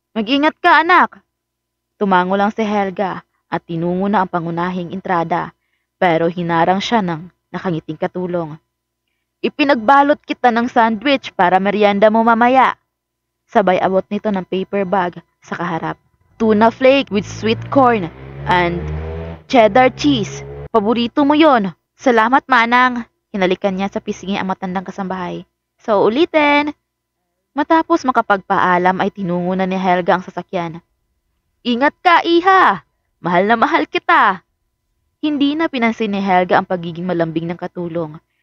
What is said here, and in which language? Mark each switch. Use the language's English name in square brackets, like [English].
[Filipino] Mag-ingat ka, anak. Tumango lang si Helga at tinungo na ang pangunahing entrada pero hinarang siya ng nakangiting katulong. Ipinagbalot kita ng sandwich para merienda mo mamaya. Sabay abot nito ng paper bag sa kaharap. [English] Tuna flake with sweet corn and cheddar cheese. [Filipino] Paborito mo yon. Salamat, manang. Hinalikan niya sa pisngi ang matandang kasambahay. So, ulitin. Matapos makapagpaalam ay tinungo na ni Helga ang sasakyan. Ingat ka, iha! Mahal na mahal kita! Hindi na pinansin ni Helga ang pagiging malambing ng katulong.